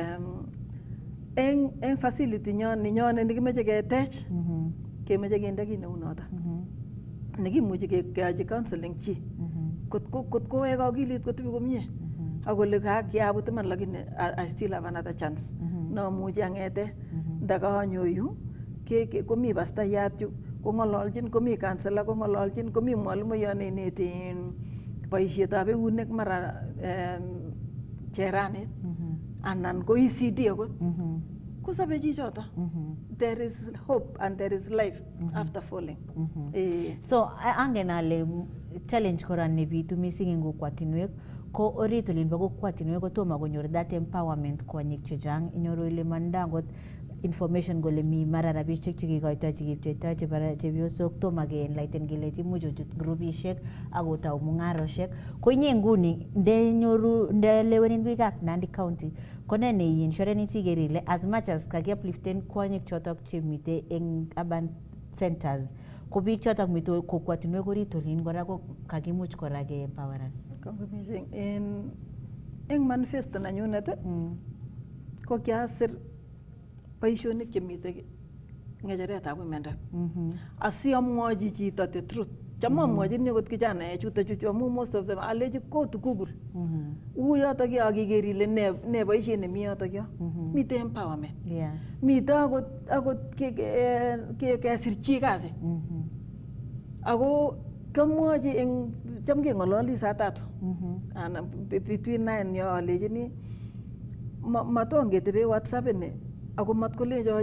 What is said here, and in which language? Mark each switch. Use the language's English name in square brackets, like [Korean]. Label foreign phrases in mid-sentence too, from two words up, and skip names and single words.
[Kalenjin] eng facility ninyone nekimeche ketech kemeche kende kit neu noto nekimuchi keyochi counseling chi kot kowek akilit kotebi komie akole kiabut iman lakini [English] I still have another chance [Kalenjin] namuchi ang'ete ndakaanyo yu komi pastayat yu kong'ololchin komi counselor kong'ololchin komi mwalimuiyot neineti boisietab eunek mara cheranet anan ko ECD akot kosobe chichoto [English] there is hope and there is life after falling [Kalenjin] so angen ale challenge kora nebitu missing eng kokwatinwek ko orit olin bo kokwatinwek kotomo konyor [English] that empowerment [Kalenjin] kwonyik chechang inyoru ile mandangot information kole mi mara rabishek chekikoitoi chekipcheitoi chebo chepyosok tomo ke-enlighten kelechi imuch ochut grupishek akotau mung'aroshek ko inye nguni ndelewenin biikab Nandi County ko ne neiinsureni siker ile [English] as much as [Kalenjin] kakiupliften kwonyik chotok chemite eng [English] urban centers [Kalenjin] ko biik chotok mite kokwatinwek orit olin kora ko kakimuch kora ke-empoweran mising eng manifesto nanyunet ko kiasir boisionik chemite ng'echeretab [English] women rep [Kalenjin] asiamwochi chito [English] the truth [Kalenjin] cham amwochin akot kijanaek chutochu amu [English] most of them [Kalenjin] alechi [English] go to Google [Kalenjin] yotok yo akiker ile ne boisiet nemi yotok yo mite empowerment mite akot kesir chi kasi ako kamwochi eng cham keng'ololi saa 3 anan between 9 yo alechini matongetebe WhatsApp ini ako matkolecho